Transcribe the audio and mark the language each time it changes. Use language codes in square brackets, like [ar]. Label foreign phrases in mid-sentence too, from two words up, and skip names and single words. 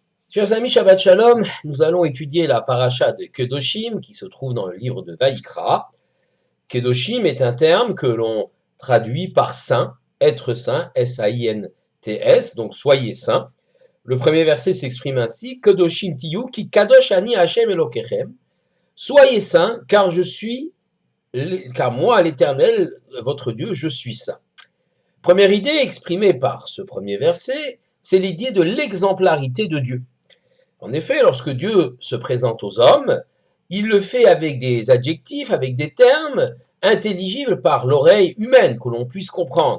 [fr] Chers amis, [he] שבת שלום, [fr] nous allons étudier la paracha de Kedoshim qui se trouve dans le livre de Vaïkra. Kedoshim est un terme que l'on traduit par saint, être saint, S-A-I-N-T-S, donc soyez saints. Le premier verset s'exprime ainsi, [he] קדושים תהיו כי קדוש אני השם אלוקיכם. [fr] Soyez saints, car moi, l'Éternel, votre Dieu, je suis saint. Première idée exprimée par ce premier verset, c'est l'idée de l'exemplarité de Dieu. En effet, lorsque Dieu se présente aux hommes, il le fait avec des adjectifs, avec des termes intelligibles par l'oreille humaine, que l'on puisse comprendre.